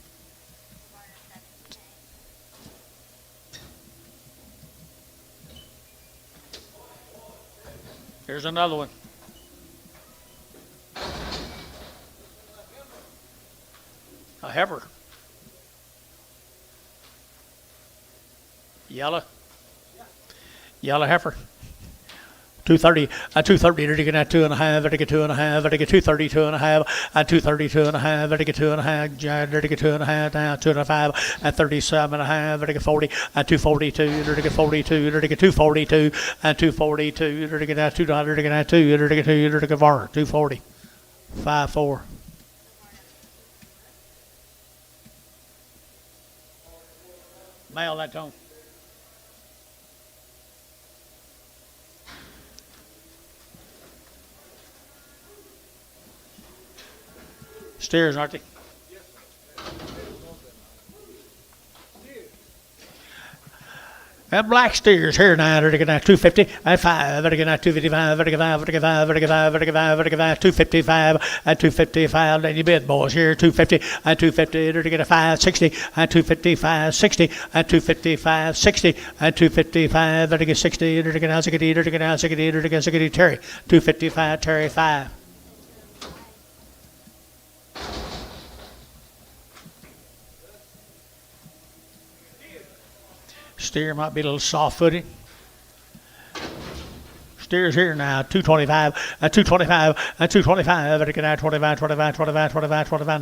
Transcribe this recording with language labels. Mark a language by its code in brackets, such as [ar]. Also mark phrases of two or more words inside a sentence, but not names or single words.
[en] Here's another one. A heifer. Yellow. Yellow heifer. 230, 230, Vertigan at 2.5, Vertigan 2.5, Vertigan 230, 2.5, 230, 2.5, Vertigan 2.5, Vertigan 2.5, now 2.5, at 37.5, Vertigan 40, at 242, Vertigan 42, Vertigan 242, at 242, Vertigan at 2, Vertigan at 2, Vertigan 2, Vertigan Varner, 240, 5-4. Mail that tone. Steers, aren't they? And black steers here now, Vertigan at 250, at 5, Vertigan at 255, Vertigan 5, Vertigan 5, Vertigan 5, Vertigan 5, Vertigan 5, 255, at 255, then you bid, boys, here, 250, at 250, Vertigan at 5, 60, at 255, 60, at 255, 60, at 255, Vertigan 60, Vertigan Azagadi, Vertigan Azagadi, Vertigan Azagadi, Terry, 255, Terry 5. Steer might be a little soft-footed. Steer's here now, 225, 225, 225, Vertigan at 25, 25, 25, 25, 25.